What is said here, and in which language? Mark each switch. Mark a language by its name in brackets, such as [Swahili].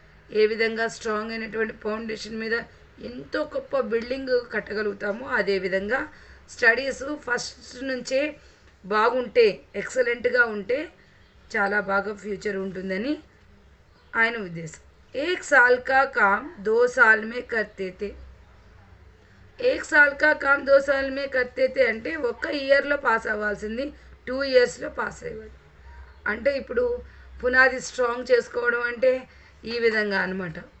[Telugu] ఏ విధంగా స్ట్రాంగ్ అయినటువంటి ఫౌండేషన్ మీద ఎంతో గొప్ప బిల్డింగ్ కట్టగలుగుతామో అదేవిధంగా స్టడీస్ ఫస్ట్ నుంచే బాగుంటే, ఎక్సలెంట్గా ఉంటే చాలా బాగా ఫ్యూచర్ ఉంటుందని ఆయన ఉద్దేశం. [Hindi] 1 साल का काम 2 साल में करते थे. 1 साल का काम 2 साल में करते थे [Telugu] అంటే 1 ఇయర్లో పాస్ అవ్వాల్సింది 2 ఇయర్స్లో పాస్ అయ్యేవాడు. అంటే ఇప్పుడు పునాది స్ట్రాంగ్ చేసుకోవడం అంటే ఈ విధంగా అనమాట.